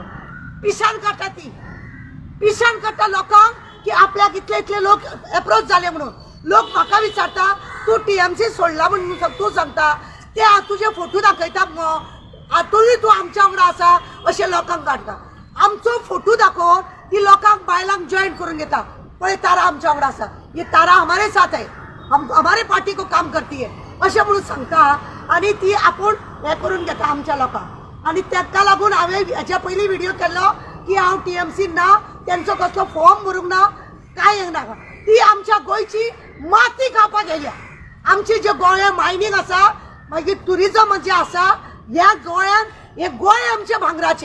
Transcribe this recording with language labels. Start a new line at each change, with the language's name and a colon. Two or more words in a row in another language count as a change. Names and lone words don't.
Konkani: पिशान काडटा लोकांक की आपल्याक इतले लोक एप्रोच जाले म्हणून. लोक म्हाका विचारता तूं TMC सोडला म्हणून तूं सांगता ते तुजे फोटो दाखयता मगो आतूय तूं आमच्या वांगडा आसा अशें लोकांक काडटा. आमचो फोटो दाखोवन ती लोकांक बायलांक जॉईन करून घेता. पळय तारा आमच्या वांगडा आसा.
Hindi: ये तारा हमारे साथ है हमारे पार्टी को काम करती है
Konkani: अशें म्हणून सांगता. आणि ती आपूण हे करून घेता आमच्या लोकांक. आणि ताका लागून हांवें हेच्या पयलीं व्हिडिओ केल्लो की हांव TMC ना तेंचो कसलो फॉर्म भरूंक ना कांय हें नाका. ती आमच्या गोंयची माती खावपाक येयल्या. आमची जे गोंया मायनींग आसा मागीर ट्युरिजम जे आसा ह्या गोंयान हे गोंय आमचे भांगराचे.